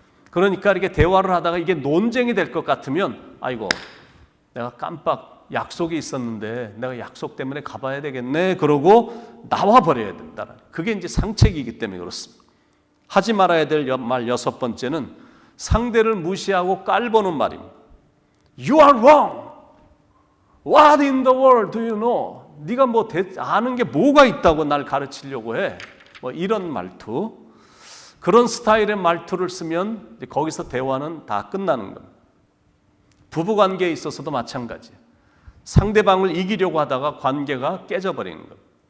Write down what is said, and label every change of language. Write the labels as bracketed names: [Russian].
[Korean] 그러니까 이렇게 대화를 하다가 이게 논쟁이 될 것 같으면 아이고 내가 깜빡 약속이 있었는데 내가 약속 때문에 가봐야 되겠네 그러고 나와버려야 된다. 그게 이제 상책이기 때문에 그렇습니다. 하지 말아야 될 말 6번째는 상대를 무시하고 깔보는 말입니다. [English] You are wrong. What in the world do you know? [Korean] 네가 뭐 아는 게 뭐가 있다고 날 가르치려고 해. 뭐 이런 말투. 그런 스타일의 말투를 쓰면 거기서 대화는 다 끝나는 겁니다. 부부관계에 있어서도 마찬가지예요. 상대방을 이기려고 하다가 관계가 깨져버리는 겁니다.